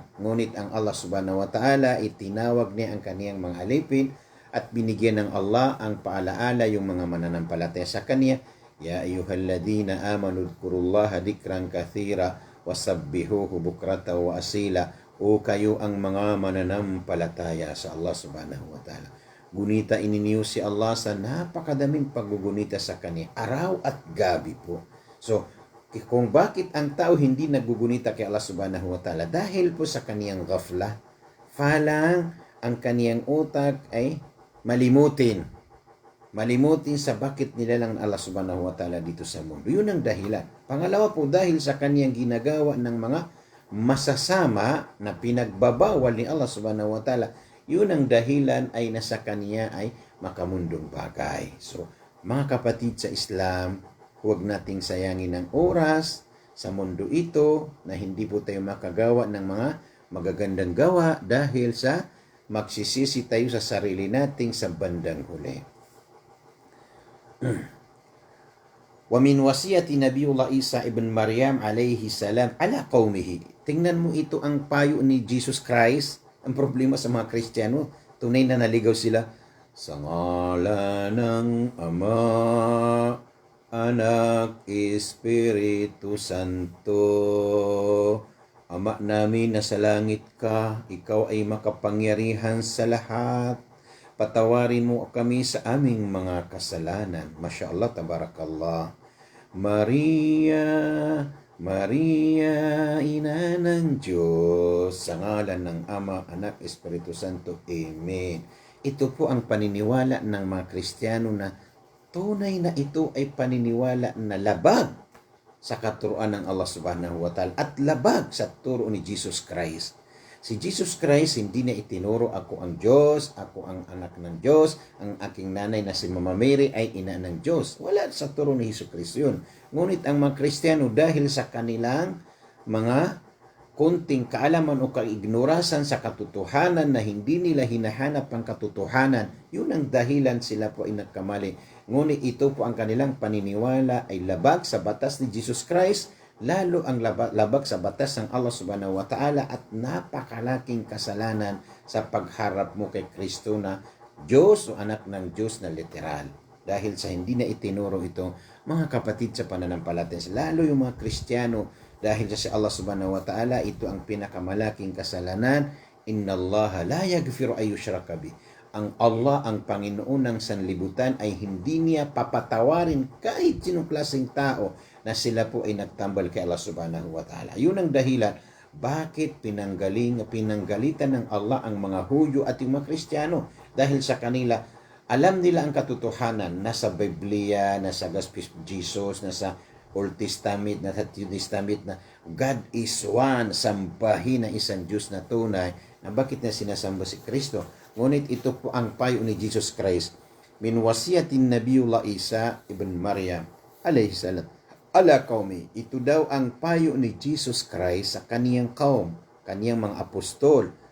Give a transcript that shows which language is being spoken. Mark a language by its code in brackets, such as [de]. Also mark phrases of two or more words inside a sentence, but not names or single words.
[tl] Ngunit ang Allah [ar] سبحانه وتعالى, [tl] itinawag niya ang kaniyang mga alipin at binigyan ng Allah ang paalaala yung mga mananampalataya sa kanya. [ar] يا أيها الذين آمنوا اذكروا الله ذكرا كثيرا وسبحوه بكرة وأصيلا. [tl] O kayo ang mga mananampalataya sa Allah [ar] سبحانه وتعالى. [tl] Gunita ininiyo si Allah sa napakadaming paggugunita sa kanya, araw at gabi po. So, kung bakit ang tao hindi naggugunita kay Allah [ar] سبحانه وتعالى, [tl] dahil po sa kaniyang ghafla, falang ang kaniyang utak ay malimutin sa bakit nilalang Allah [ar] سبحانه وتعالى [tl] dito sa mundo. Yun ang dahilan. Pangalawa po, dahil sa kaniyang ginagawa ng mga masasama na pinagbabawal ni Allah [ar] سبحانه وتعالى, [tl] yun ang dahilan ay nasa kanya ay makamundong bagay. So, mga kapatid sa Islam, huwag nating sayangin ang oras sa mundo ito na hindi po tayo makagawa ng mga magagandang gawa dahil sa magsisisi tayo sa sarili nating sa bandang huli. [ar] ومن وصية نبي الله عيسى ابن مريم عليه السلام على قومه. [tl] Tingnan mo ito ang payo ni Jesus Christ. Ang problema sa mga Kristiyano, tunay na naligaw sila. Sa ngalan ng Ama, Anak, Espiritu Santo. Ama namin na sa langit ka, ikaw ay makapangyarihan sa lahat. Patawarin mo kami sa aming mga kasalanan. [ar] ما شاء الله، تبارك الله. [tl] Maria, ina ng Diyos, sa ngalan ng Ama, Anak, Espiritu Santo. Amen. Ito po ang paniniwala ng mga Kristiyano na tunay na ito ay paniniwala na labag sa katuruan ng Allah [ar] سبحانه وتعالى [tl] at labag sa turo ni Jesus Christ. Si Jesus Christ hindi na itinuro ako ang Diyos, ako ang anak ng Diyos, ang aking nanay na si Mama Mary ay ina ng Diyos. Wala sa turo ni Jesus Christ yun. Ngunit ang mga Kristiyano dahil sa kanilang mga konting kaalaman o kaignorasan sa katotohanan na hindi nila hinahanap ang katotohanan, yun ang dahilan sila po ay nagkamali. Ngunit ito po ang kanilang paniniwala ay labag sa batas ni Jesus Christ, lalo ang labag sa batas ng Allah [ar] سبحانه وتعالى, [tl] at napakalaking kasalanan sa pagharap mo kay Kristo na Diyos o anak ng Diyos na literal. Dahil sa hindi na itinuro ito, mga kapatid sa pananampalataya, lalo yung mga Kristiyano, dahil sa Allah [ar] سبحانه وتعالى, [tl] ito ang pinakamalaking kasalanan. [ar] إن الله لا يغفر أن يشرك به. [tl] Ang Allah, ang Panginoon ng sanlibutan, ay hindi niya papatawarin kahit sinong klaseng tao na sila po ay nagtambal kay Allah [ar] سبحانه وتعالى. [tl] Yun ang dahilan bakit pinanggalitan ng Allah ang mga Hudyo at yung mga Kristiyano. Dahil sa kanila, alam nila ang katotohanan, nasa Biblia, nasa Gospel of Jesus, nasa Old Testament, nasa New Testament, na [en] God is one, [tl] sambahin ng isang Diyos na tunay, na bakit na sinasamba si Kristo. Ngunit ito po ang payo ni Jesus Christ. [ar] من وصية نبي الله عيسى ابن مريم عليه السلام على قومه. [tl] Ito daw ang payo ni Jesus Christ sa kaniyang kaum, kaniyang mga apostol.